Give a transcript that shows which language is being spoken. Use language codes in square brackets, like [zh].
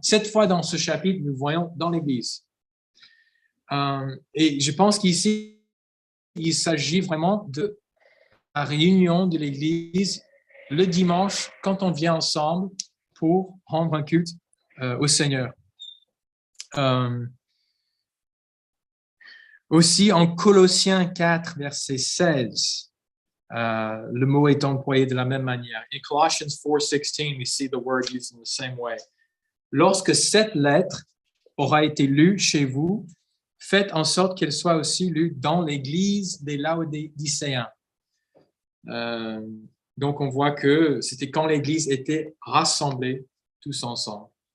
[fr] 7 fois dans ce chapitre, nous voyons dans l'Église. Et je pense qu'ici, il s'agit vraiment de la réunion de l'Église le dimanche, quand on vient ensemble pour rendre un culte au Seigneur. Aussi, en Colossiens 4, verset 16, le mot est employé de la même manière. [en] In Colossians 4:16, we see the word used in the same way. [fr] Lorsque cette lettre aura été lue chez vous, faites en sorte qu'elle soit aussi lue dans l'église des Laodicéens. Donc, on voit que c'était quand l'Église était rassemblée tous ensemble.